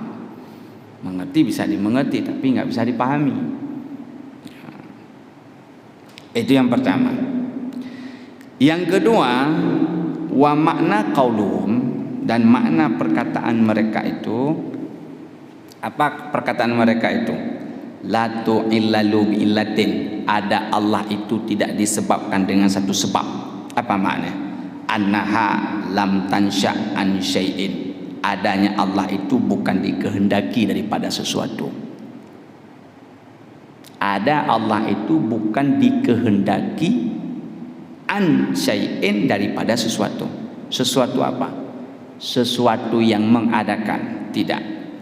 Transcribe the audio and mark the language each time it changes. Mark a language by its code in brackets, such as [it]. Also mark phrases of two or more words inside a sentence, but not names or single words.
[id] Mengerti bisa dimengerti tapi nggak bisa dipahami. Itu yang pertama. Yang kedua, [ar] ومعنى قولهم, [id] dan makna perkataan mereka itu, apa perkataan mereka itu? [ar] لا تعلل بعلة, [id] ada Allah itu tidak disebabkan dengan satu sebab. Apa makna? [ar] أنها لم تنشأ عن شيء, [id] adanya Allah itu bukan dikehendaki daripada sesuatu. Ada Allah itu bukan dikehendaki [ar] عن شيء [id] daripada sesuatu. Sesuatu apa? Sesuatu yang mengadakan, tidak.